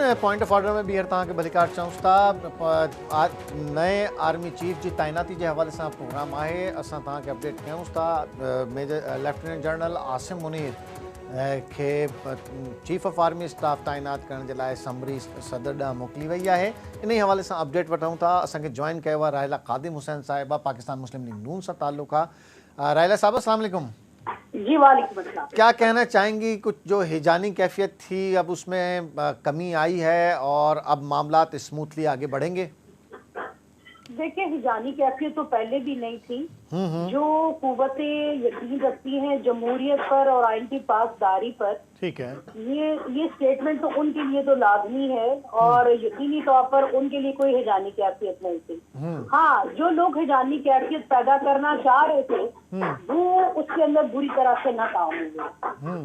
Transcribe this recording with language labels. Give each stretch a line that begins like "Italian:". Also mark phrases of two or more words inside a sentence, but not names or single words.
English: point of order
Sindhi: में ॿीहर तव्हांखे भलीकार चऊं था। नए आर्मी चीफ जी तैनाती के हवाले से प्रोग्राम है, असां तव्हांखे अपडेट कयूं था। मेजर लेफ्टिनेंट जनरल आसिम मुनीर के
English: Chief of Army Staff
Sindhi: तैनात करण के लिए समरी सदर ॾांहुं मोकिली वई है। इन ही हवाले से अपडेट वठूं था। असांखे जॉइन किया हुआ राहिला कादिम हुसैन साहिबा, पाकिस्तान मुस्लिम लीग नून से ताल्लुक़ आहे। राहिला साहब
Arabic: السلام علیکم.
Sindhi: जी
Arabic: وعلیکم السلام.
Urdu: کیا کہنا چاہیں گی، کچھ جو ہیجانی کیفیت تھی اب اس میں کمی آئی ہے اور اب معاملات स्मूथली آگے بڑھیں گے? دیکھیں ہجانی کیفیت تو پہلے بھی نہیں تھی. جو قوتیں یقین رکھتی ہیں جمہوریت پر اور آئین کی پاسداری پر، ٹھیک ہے، یہ اسٹیٹمنٹ تو ان کے لیے تو لازمی ہے اور یقینی طور پر ان کے لیے کوئی ہجانی کیفیت نہیں تھی. ہاں، جو لوگ ہجانی کیفیت پیدا کرنا چاہ رہے تھے وہ اس کے اندر بری طرح سے ناکام ہوئے.